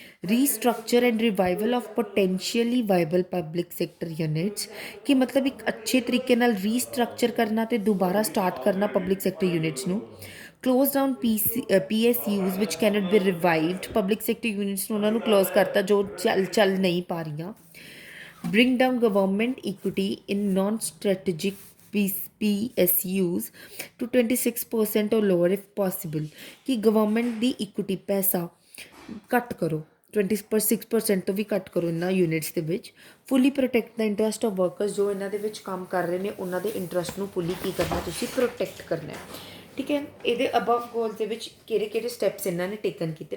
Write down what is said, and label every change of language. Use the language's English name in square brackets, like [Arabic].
[English] Restructure and revival of potentially viable public sector units. [Punjabi] ਕਿ ਮਤਲਬ ਇੱਕ ਅੱਛੇ ਤਰੀਕੇ ਨਾਲ ਰੀਸਟਰਕਚਰ ਕਰਨਾ ਤੇ ਦੁਬਾਰਾ ਸਟਾਰਟ ਕਰਨਾ ਪਬਲਿਕ ਸੈਕਟਰ ਯੂਨਿਟਸ ਨੂੰ। [English] close down PSUs which cannot be revived, [Punjabi] public sector units ਨੂੰ ਉਹਨਾਂ ਨੂੰ ਕਲੋਜ਼ ਕਰਤਾ ਜੋ ਚੱਲ ਨਹੀਂ ਪਾ ਰਹੀਆਂ। [English] bring down government equity in non-strategic PSUs to 26% or lower if possible। [Punjabi] ਕਿ ਗਵਰਨਮੈਂਟ ਦੀ ਇਕੁਇਟੀ ਪੈਸਾ ਘੱਟ ਕਰੋ, 26% ਤੋਂ ਵੀ ਘੱਟ ਕਰੋ ਇਹਨਾਂ ਯੂਨਿਟਸ ਦੇ ਵਿੱਚ। [English] fully protect the interest of workers, [Punjabi] ਜੋ ਇਹਨਾਂ ਦੇ ਵਿੱਚ ਕੰਮ ਕਰ ਰਹੇ ਨੇ ਉਹਨਾਂ ਦੇ ਇੰਟਰਸਟ ਨੂੰ ਫੁੱਲੀ ਕੀ ਕਰਨਾ, ਤੁਸੀਂ ਪ੍ਰੋਟੈਕਟ ਕਰਨਾ ਹੈ। ਠੀਕ ਹੈ, ਇਹਦੇ ਅਬਵ ਗੋਲ ਦੇ ਵਿੱਚ ਕਿਹੜੇ ਕਿਹੜੇ ਸਟੈਪਸ ਇਹਨਾਂ ਨੇ ਟੇਕਨ ਕੀਤੇ?